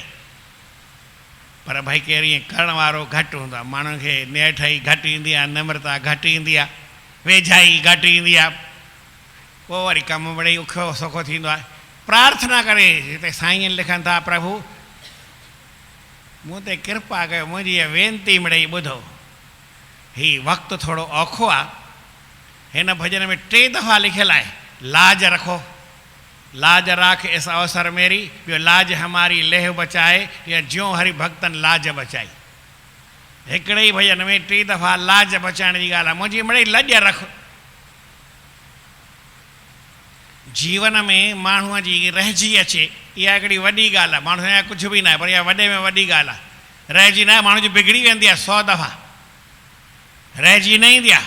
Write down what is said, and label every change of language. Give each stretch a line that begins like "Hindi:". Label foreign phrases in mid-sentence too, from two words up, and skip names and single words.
Sindhi: पर भई केरु ईअं करण वारो घटि हूंदो आहे, माण्हुनि खे नेठई घटि ईंदी आहे, नम्रता घटि ईंदी आहे, वेझाई घटि ईंदी आहे, पोइ वरी कमु मिड़ई उखो सौखो थींदो आहे। प्रार्थना करे, हिते साईं लिखनि था, प्रभु मूं ते कृपा कयो, मुंहिंजी इहा वेनती मिड़ई ॿुधो। हीउ वक़्तु थोरो औखो आहे। हिन भॼन में 3 दफ़ा लिखियलु आहे लाज रखो,
Hindi: लाज राख इस अवसर मेरी,
Sindhi: ॿियो
Hindi: लाज हमारी लेह बचाए, या ज्यों हरि भक्तन लाज बचाई।
Sindhi: हिकिड़े ई भॼन में 3 दफ़ा लाज बचाइण जी ॻाल्हि आहे। मुंहिंजी मिड़ई लॼ रख। जीवन में माण्हूअ जी रहिजी अचे, इहा हिकिड़ी वॾी ॻाल्हि आहे। माण्हू या कुझु बि न आहे, पर इहा वॾे में वॾी ॻाल्हि आहे। रहिजी न आहे, माण्हू जी बिगड़ी वेंदी आहे 100 दफ़ा, रहिजी न ईंदी आहे।